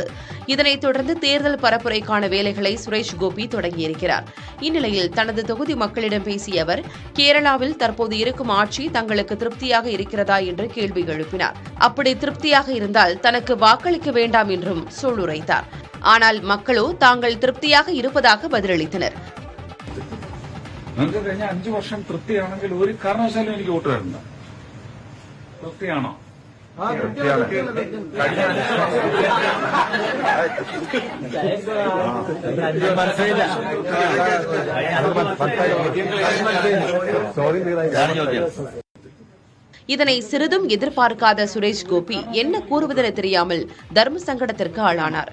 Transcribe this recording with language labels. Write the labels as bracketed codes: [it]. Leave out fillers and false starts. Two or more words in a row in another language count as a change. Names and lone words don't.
[ta] இதனைத் தொடர்ந்து தேர்தல் பரப்புரைக்கான வேலைகளை சுரேஷ் கோபி தொடங்கியிருக்கிறார். இந்நிலையில் தனது தொகுதி மக்களிடம் பேசிய அவர், கேரளாவில் தற்போது இருக்கும் ஆட்சி தங்களுக்கு திருப்தியாக இருக்கிறதா என்று கேள்வி எழுப்பினார். அப்படி திருப்தியாக இருந்தால் தனக்கு வாக்களிக்க வேண்டாம் என்றும் சூளுரைத்தார். ஆனால் மக்களோ தாங்கள் திருப்தியாக இருப்பதாக பதிலளித்தனர். [ml] നിങ്ങൾക്ക് കഴിഞ്ഞ 5 വർഷം തൃപ്തിയാണെങ്കിൽ ഒരു കാരണവശാലും എനിക്ക് വോട്ട് തരണ്ട. തൃപ്തിയാണോ? [ta] இதனை சிறிதும் எதிர்பார்க்காத சுரேஷ் கோபி என்ன கூறுவதென தெரியாமல் தர்ம சங்கடத்திற்கு ஆளானார்.